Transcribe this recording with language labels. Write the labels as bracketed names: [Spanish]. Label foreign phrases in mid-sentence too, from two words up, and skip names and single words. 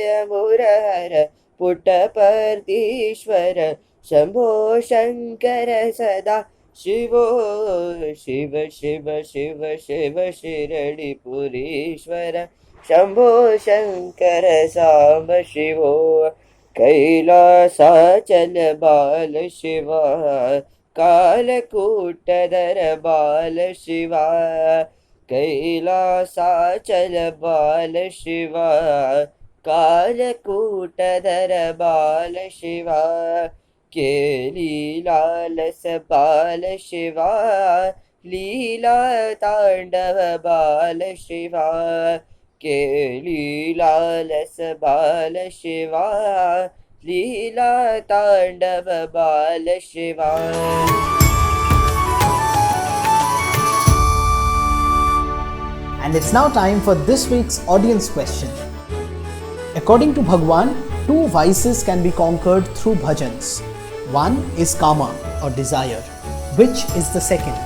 [Sanskrit] मुर हर पुट्टपर्तीश्वर शंभो शंकर सदा शिवो शिव शिव शिव शिव शिरडि पुरीश्वर शंभो शंकर सांब शिवो कैलासाचल बाल शिवा कालकूटधर बाल शिवा कैलासाचल बाल शिवा कालकूटधर बाल शिवा केली लालस बाल शिवा लीला तांडव बाल शिवा के लीला लस बाल शिवा लीला तांडव बाल शिवा. [English] And it's now time for this week's audience question. According to Bhagwan, 2 vices can be conquered through bhajans. One is kama or desire. Which is the second?